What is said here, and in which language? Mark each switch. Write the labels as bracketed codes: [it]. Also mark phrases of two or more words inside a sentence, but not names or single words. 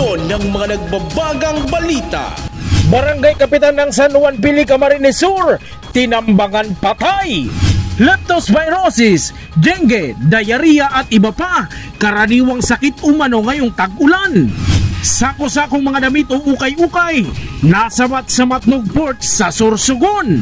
[tl] ng mga nagbabagang balita. Barangay Kapitan ng San Juan Pili, Camarines Sur, tinambangan patay. Leptospirosis, dengue, diarrhea at iba pa, karaniwang sakit umano ngayong tag-ulan. Sako-sakong mga damit o ukay-ukay, nasabat sa Matnog Port sa Sorsogon.